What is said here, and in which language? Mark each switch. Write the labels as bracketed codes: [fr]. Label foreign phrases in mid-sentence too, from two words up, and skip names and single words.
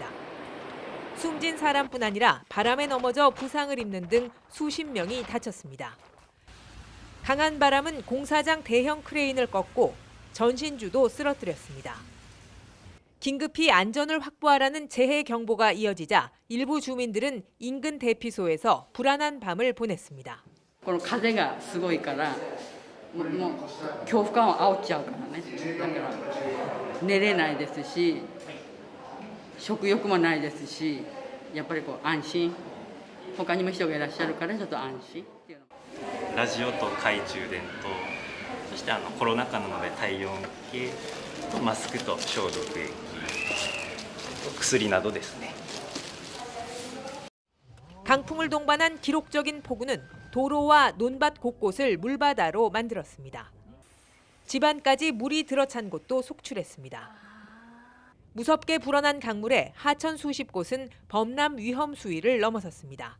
[ko] 숨진 사람뿐 아니라 바람에 넘어져 부상을 입는 등 수십 명이 다쳤습니다. 강한 바람은 공사장 대형 크레인을 꺾고 전신주도 쓰러뜨렸습니다. 긴급히 안전을 확보하라는 재해 경보가 이어지자 일부 주민들은 인근 대피소에서 불안한 밤을 보냈습니다. [ja] この風がすごいからもう恐怖感を煽っちゃうからね。だから寝れないですし、食欲もないですし、やっぱりこう安心。他にも人がいらっしゃるからちょっと安心っていうの。ラジオと懐中電灯、そしてコロナ禍なので体温計とマスクと消毒液、薬などですね。 [ko] 강풍을 동반한 기록적인 폭우는 도로와 논밭 곳곳을 물바다로 만들었습니다. 집안까지 물이 들어찬 곳도 속출했습니다. 무섭게 불어난 강물에 하천 수십 곳은 범람 위험 수위를 넘어섰습니다.